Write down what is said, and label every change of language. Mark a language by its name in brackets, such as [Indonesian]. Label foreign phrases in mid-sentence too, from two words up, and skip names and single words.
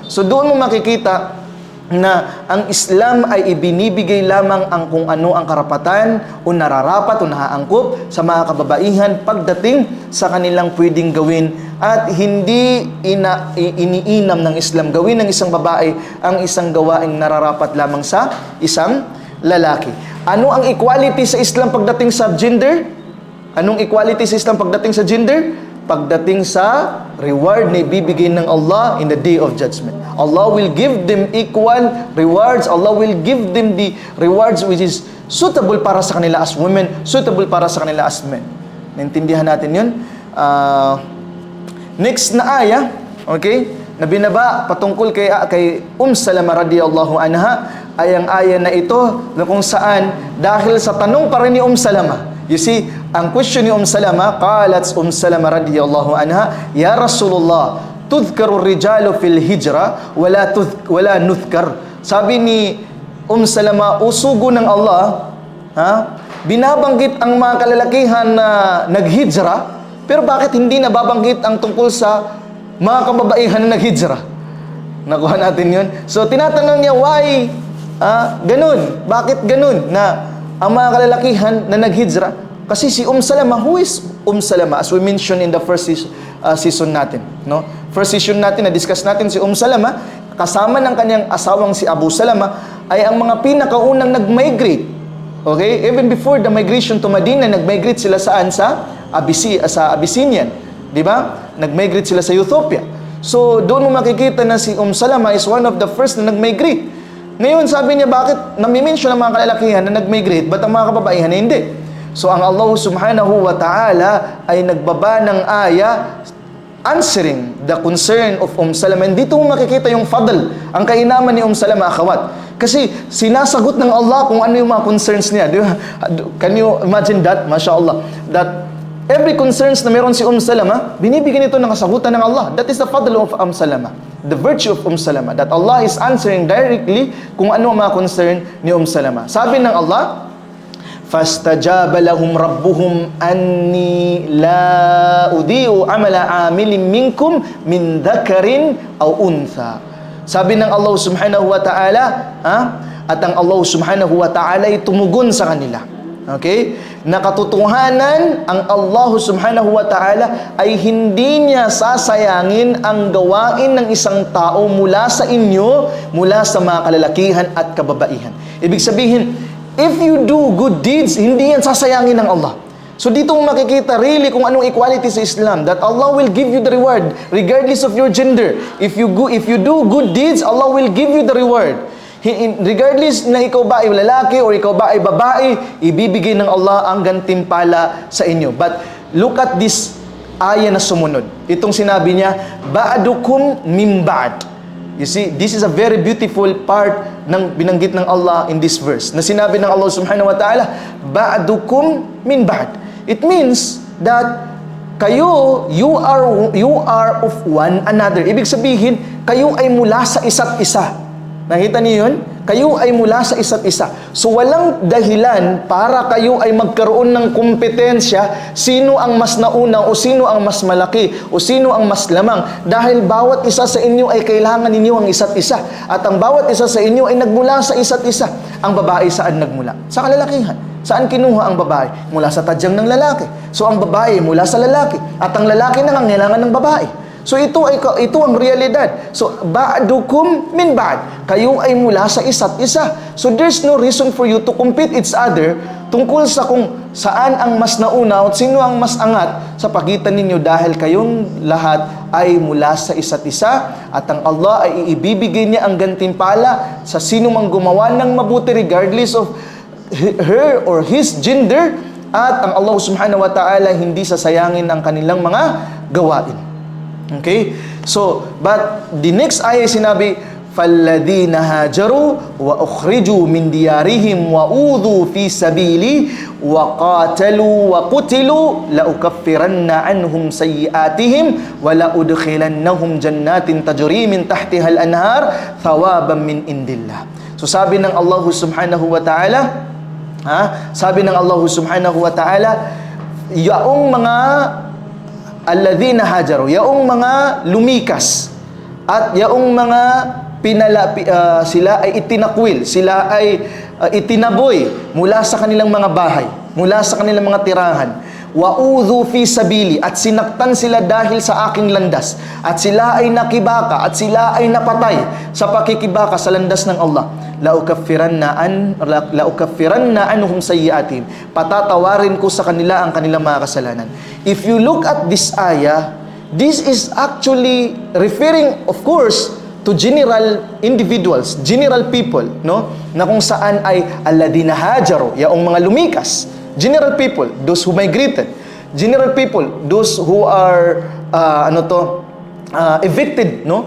[Filipino] So doon mo makikita na ang Islam ay ibinibigay lamang ang kung ano ang karapatan o nararapat o nahaangkop sa mga kababaihan pagdating sa kanilang pwedeng gawin, at hindi iniinam ng Islam gawin ng isang babae ang isang gawaing nararapat lamang sa isang lalaki. Ano ang equality sa Islam pagdating sa gender? Anong equality sa Islam pagdating sa gender? Pagdating sa reward na ibibigay ng Allah [English] in the day of judgment. Allah will give them equal rewards. Allah will give them the rewards which is suitable [Filipino] para sa kanila [English] as women, suitable [Filipino] para sa kanila [English] as men. [Filipino] Naintindihan natin yun? Next na aya, okay, na binaba patungkol kay Salama [Arabic] رضي الله عنها, [Filipino] ay ang aya na ito na kung saan dahil sa tanong pa rin ni Salama. [English] You see, [Filipino] ang question ni Salama, [Arabic] قالت سلمة رضي الله عنها يا رسول الله تذكر الرجال في الهجرة ولا نذكر. [Filipino] Sabi ni Salama, usugo ng Allah, binabanggit ang mga kalalakihan na naghijra, pero bakit hindi nababanggit ang tungkol sa mga kababaihan na naghijra? Nakuha natin yun. So, tinatanong niya, why? Ganun. Bakit ganun? Na ang mga kalalakihan na naghijra? Kasi si Salama, [English] who is Salama? As we mentioned in the first season natin. No? [Filipino] First season natin, na-discuss natin si Salama, kasama ng kanyang asawang si Abu Salama, ay ang mga pinakaunang nag-migrate. [English] Okay? Even before the migration to Medina, [Filipino] nag-migrate sila saan? Sa Abyssinian. Di ba? Nag-migrate sila sa Ethiopia. So, doon mo makikita na si Salama [English] is one of the first [Filipino] na nag-migrate. Ngayon, sabi niya, bakit nami-mention ang mga kalalakihan na nag-migrate, ba't ang mga kababaihan na hindi? So, ang Allah [Arabic] سبحانه وتعالى [Filipino] ay nagbaba ng aya [English] answering the concern of Salama. [Filipino] And dito mo makikita yung fadl, ang kainaman ni Salama, akhawat. Kasi sinasagot ng Allah kung ano yung mga concerns niya. Di ba? [English] Can you imagine that? [Filipino] MashaAllah. [English] That every concerns [Filipino] na meron si Salama, binibigyan ito ng kasagutan ng Allah. [English] That is the fadl of Salama. The virtue of Salama. That Allah is answering directly [Filipino] kung ano ang mga concern ni Salama. Sabi ng Allah, [Arabic] فَاسْتَجَابَ لَهُمْ رَبُّهُمْ أَنِّي لَا أُضِيعُ عَمَلَ عَامِلٍ مِّنكُمْ مِنْ ذَكَرٍ أَوْ أُنْثَى. [Filipino] Sabi ng Allah [Arabic] سبحانه وتعالى, [Filipino] at ang Allah [Arabic] سبحانه وتعالى [Filipino] ay tumugon sa kanila. Okay? Nakatotohanan ang Allah [Arabic] سبحانه وتعالى [Filipino] ay hindi niya sasayangin ang gawain ng isang tao mula sa inyo, mula sa mga kalalakihan at kababaihan. Ibig sabihin, [English] if you do good deeds, [Filipino] hindi yan sasayangin ng Allah. So dito mo makikita [English] really [Filipino] kung anong equality sa Islam, [English] that Allah will give you the reward regardless of your gender. If you do good deeds, Allah will give you the reward. [Filipino] Regardless na ikaw ba ay lalaki o ikaw ba ay babae, ibibigay ng Allah ang gantimpala sa inyo. [English] But look at this aya [Filipino] na sumunod. Itong sinabi niya, [Arabic] بعضكم من بعض. [English] You see, this is a very beautiful part [Filipino] ng binanggit ng Allah [English] in this verse. [Filipino] Na sinabi ng Allah [Arabic] سبحانه وتعالى, بعضكم من بعض. [Filipino] It means that kayo, [English] you are of one another. [Filipino] Ibig sabihin, kayo ay mula sa isa't isa. Nakita niyo yun? Kayo ay mula sa isa't isa. So walang dahilan para kayo ay magkaroon ng kompetensya sino ang mas nauna o sino ang mas malaki o sino ang mas lamang. Dahil bawat isa sa inyo ay kailangan ninyo ang isa't isa. At ang bawat isa sa inyo ay nagmula sa isa't isa. Ang babae saan nagmula? Sa kalalakihan. Saan kinuha ang babae? Mula sa tadyang ng lalaki. So ang babae mula sa lalaki. At ang lalaki nangangailangan ng babae. So ito ang realidad. So [Arabic] بعضكم من بعض. [Filipino] Kayo ay mula sa isa't isa. [English] So there's no reason for you to compete each other [Filipino] tungkol sa kung saan ang mas nauna at sino ang mas angat sa pagitan ninyo, dahil kayong lahat ay mula sa isa't isa at ang Allah ay ibibigay niya ang gantimpala sa sino mang gumawa ng mabuti [English] regardless of her or his gender, [Filipino] at ang Allah [Arabic] سبحانه وتعالى [Filipino] hindi sasayangin ang kanilang mga gawain. [English] Okay? So, but the next ayah sinabi, [Arabic] فَالَّذِينَ هَاجَرُوا وَأُخْرِجُوا مِنْ دِيَارِهِمْ وَأُوذُوا فِي سَبِيلِي وَقَاتَلُوا وَقُتِلُوا لَأُكَفِّرَنَّ عَنْهُمْ سَيِّئَاتِهِمْ وَلَأُدْخِلَنَّهُمْ جَنَّاتٍ تَجْرِي مِنْ تَحْتِهَا الْأَنْهَارُ ثَوَابًا مِنْ عِنْدِ اللَّهِ. [Filipino] So sabi ng Allah [Arabic] سبحانه وتعالى, [Filipino] sabi ng Allah [Arabic] سبحانه وتعالى, [Filipino] yaong mga [Arabic] الذين هاجروا, [Filipino] yaong mga lumikas, At yaong mga sila ay itinakwil, sila ay itinaboy mula sa kanilang mga bahay, mula sa kanilang mga tirahan. [Arabic] وأوذوا في سبيلي, [Filipino] at sinaktan sila dahil sa aking landas, at sila ay nakibaka, at sila ay napatay sa pakikibaka sa landas ng Allah. [Arabic] لأكفرن عنهم سيئاتهم, [Filipino] patatawarin ko sa kanila ang kanilang mga kasalanan. [English] If you look at this ayah, this is actually referring, of course, to general individuals, general people, no? [Filipino] Na kung saan ay [Arabic] الذين هاجروا, [Filipino] yaong mga lumikas, [English] general people, those who migrated, general people, those who are evicted, no?